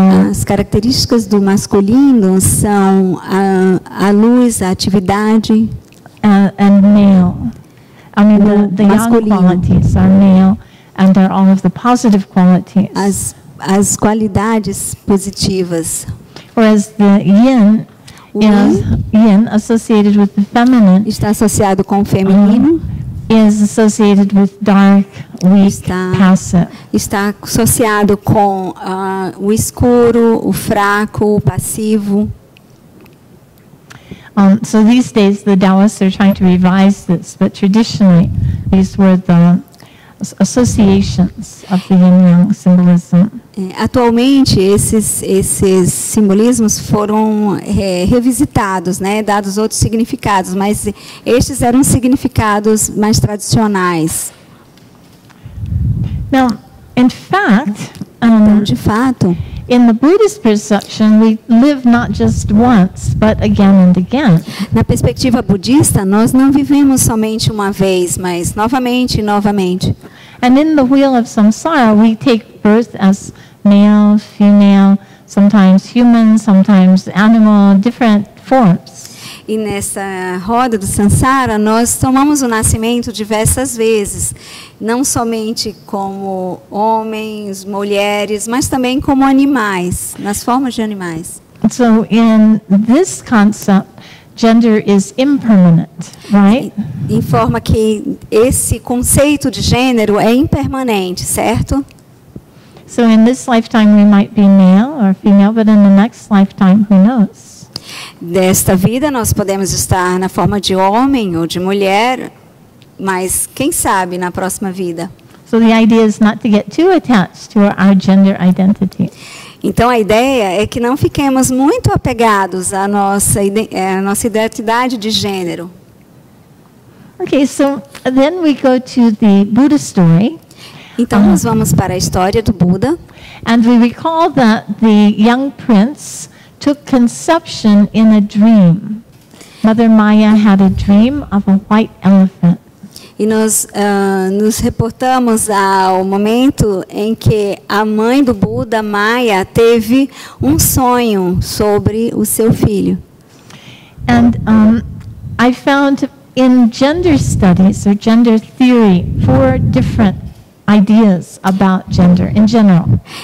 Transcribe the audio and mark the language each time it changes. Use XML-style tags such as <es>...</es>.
<pt>As características do masculino são a luz, a atividade.</pt> <en>And male. I mean, the yang</en> <pt>masculino.</pt> <en>qualities are male, and they're all of the positive qualities.</en> <pt>As qualidades positivas.</pt> <en>Whereas the yin is yin associated with the feminine.</en> <pt>Está associado com o feminino.</pt> <en>Is associated with dark, weak, passive.</en> <pt>Está associado com o escuro, o fraco, o passivo.</pt> <en>So these days the Taoists are trying to revise this, but traditionally these were the associations of the yin-yang symbolism.</en> <pt>Atualmente esses simbolismos foram revisitados, né, dados outros significados, mas estes eram significados mais tradicionais.</pt> <en>Now, in fact,</en> <pt>Então, de fato,</pt> <en>in the Buddhist perception, we live not just once, but again and again.</en> <pt>na perspectiva budista, nós não vivemos somente uma vez, mas novamente e novamente.</pt> <en>And in the wheel of samsara, we take birth as male, female, sometimes human, sometimes animal, different forms.</en> <pt>E nessa roda do Sansara, nós tomamos o nascimento diversas vezes, não somente como homens, mulheres, mas também como animais, nas formas de animais.</pt> <en>So in this concept, gender is impermanent, right?</en> <pt>Em forma que esse conceito de gênero é impermanente, certo?</pt> <en>So in this lifetime we might be male or female, but in the next lifetime, who knows?</en> <pt>Desta vida nós podemos estar na forma de homem ou de mulher, mas quem sabe na próxima vida.</pt> <en>So the idea is not to get too attached to our gender identity.</en> <pt>Então a ideia é que não fiquemos muito apegados à nossa identidade de gênero.</pt> <en>Okay, so then we go to the Buddha story.</en> <pt>Então nós vamos para a história do Buda.</pt> <en>And we recall that the young prince took conception in a dream. Mother Maya had a dream of a white elephant.</en> <pt>E nós nos reportamos ao momento em que a mãe do Buda, Maya, teve um sonho sobre o seu filho.</pt> <en>And I found in gender studies or gender theory 4 different ideas about gender in general.</en>